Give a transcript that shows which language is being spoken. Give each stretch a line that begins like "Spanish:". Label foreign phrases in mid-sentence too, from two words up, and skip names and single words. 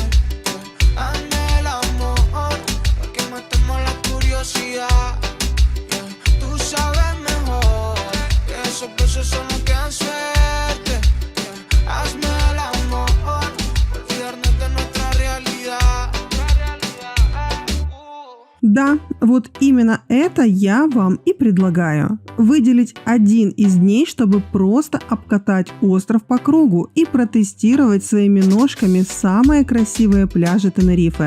Spanish: Hazme el amor, para que matemos la curiosidad. Tú sabes mejor que esos besos son los que dan suerte. Hazme el amor, olvidarnos de nuestra realidad.
Russian: Да, вот именно это я вам и предлагаю. Выделить один из дней, чтобы просто обкатать остров по кругу и протестировать своими ножками самые красивые пляжи Тенерифе.